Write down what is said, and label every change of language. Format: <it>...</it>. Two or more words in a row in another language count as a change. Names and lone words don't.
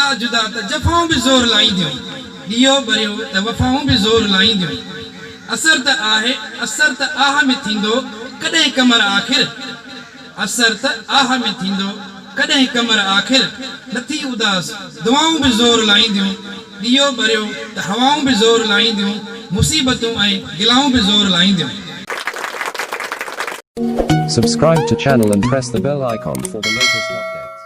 <sd>जुदा त जफ़ाऊं बि ज़ोर लाईंदियूं ॾियो भरियो त वफ़ाऊं बि ज़ोर लाईंदियूं असर त आह में थींदो कॾहिं कमर आख़िर असर त आह में थींदो कॾहिं कमर आख़िर नथी उदास दुआऊं बि ज़ोर लाईंदियूं ॾियो भरियो त हवाऊं बि ज़ोर लाईंदियूं मुसीबतूं ऐं गिलाऊं बि ज़ोर लाईंदियूं</sd> <en>Subscribe to channel and press the bell icon for the latest updates.</en>